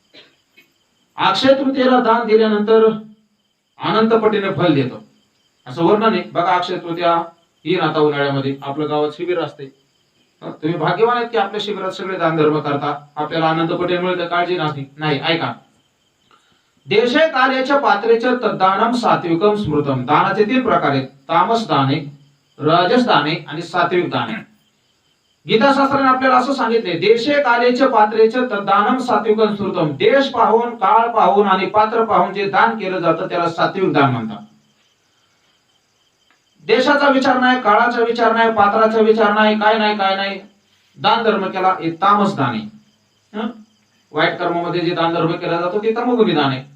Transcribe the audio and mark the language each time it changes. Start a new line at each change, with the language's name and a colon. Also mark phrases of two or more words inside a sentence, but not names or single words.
Marathi: अक्षय तृतीयेला दान दिल्यानंतर अनंत पटीने फल देतो असं वर्णन आहे. बघा अक्षय तृतीया ही आता उन्हाळ्यामध्ये आपल्या गावात शिबिर असते. तुम्ही भाग्यवान आहेत की आपल्या शिबिरात सगळे दान धर्म करता. आपल्याला अनंत पटीने मिळते, काळजी नाही. ऐका,
Sanskrit: देशे काल्याच्या पात्रेच्या तद्दानम सात्विकम स्मृतम.
Marathi: दानाचे 3 प्रकार आहेत. तामस दान आहे, राजस दान आहे आणि सात्विक दान आहे. गीताशास्त्राने आपल्याला असं सांगितले,
Sanskrit: देशे कालेचे पात्रेचे तद्दानम सात्विकम स्मृतम.
Marathi: देश पाहून, काळ पाहून आणि पात्र पाहून जे दान केलं जातं त्याला सात्विक दान म्हणतात. देशाचा विचार नाही, काळाचा विचार नाही, पात्राचा विचार नाही, काय नाही दान धर्म केला हे तामस दान आहे. वाईट कर्मामध्ये जे दान धर्म केला जातो ते तमोगुणी दान आहे.